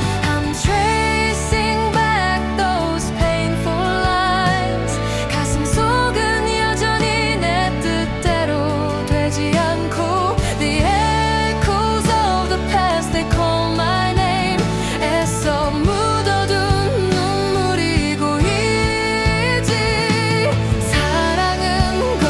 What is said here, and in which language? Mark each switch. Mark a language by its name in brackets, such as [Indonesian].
[English] I'm tracing back those painful lines. [Korean] 가슴 속은 여전히 내 뜻대로 되지 않고. [English] The echoes of the past, they call my name. [Korean] 애써 묻어둔 눈물이 고이지. 사랑은